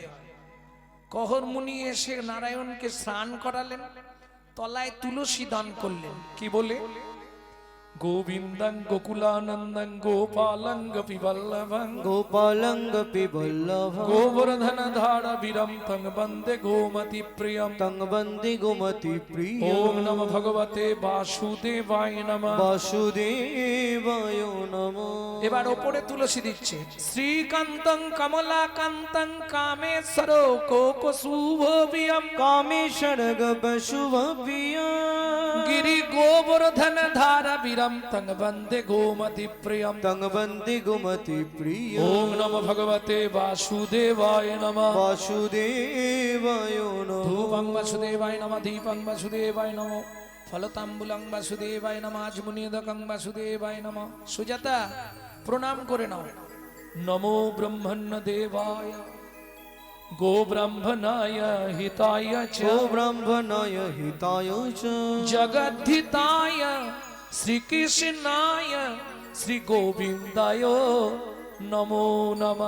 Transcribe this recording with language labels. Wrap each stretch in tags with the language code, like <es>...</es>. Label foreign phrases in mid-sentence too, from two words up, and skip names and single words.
<bn>কহরমুনি এসে নারায়ণকে স্নান করালেন, তলায় তুলসী দান করলেন। কি বলে?</bn> <sa>গোবিন্দং গোকুলানন্দং গোপালং গোপীবল্লভং গোপালং গোপীবল্লভং গোবর্ধন ধারা বীরম তং বন্দে গোমতি প্রিয়ম তং বন্দে গোমতি প্রিয়। ওম নমঃ ভগবতে বাসুদেবায় নমঃ। বাসুদেবায় নমঃ।</sa> <bn>এবার ওপরে তুলসী দিচ্ছে।</bn> <sa>শ্রীকান্তং কমলাকান্তং কামেশ্বর কোকশুভবিয়ম কামেশ্বর গবশুভবিয়ম। গিরি গোবর্ধন ধারা বীরম তং বন্দে গোমতি প্রিয়ম তং বন্দে গোমতি প্রিয়। ওম নমঃ ভগবতে বাসুদেবায় নমঃ। বাসুদেবায় নমঃ। ধূপং বাসুদেবায় নমঃ, দীপং বাসুদেবায় নমঃ, ফলতাম্বুলং বাসুদেবায় নমঃ, আজমুনিদকং বাসুদেবায় নমঃ।</sa> <bn>সুজাতা, প্রণাম করে নাও।</bn> <sa>নমো ব্রহ্মণ্য দেবায় গো ব্রাহ্মণায় হিতায় চ গো ব্রাহ্মণায় হিতায় চ জগদ্ধিতায় শ্রীকৃষ্ণায় শ্রী গোবিন্দায় নমো নমঃ।</sa>